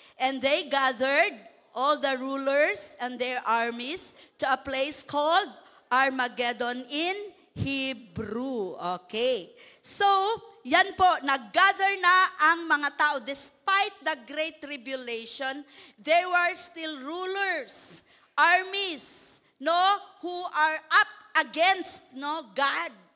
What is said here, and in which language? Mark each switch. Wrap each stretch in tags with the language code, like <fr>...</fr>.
<en>And they gathered all the rulers and their armies to a place called Armageddon in Hebrew. Okay.</en> <tl>So, yan po, nag-gather na ang mga tao.</tl> <en>Despite the Great Tribulation, there were still rulers, armies, no, who are up against, no, God.</en>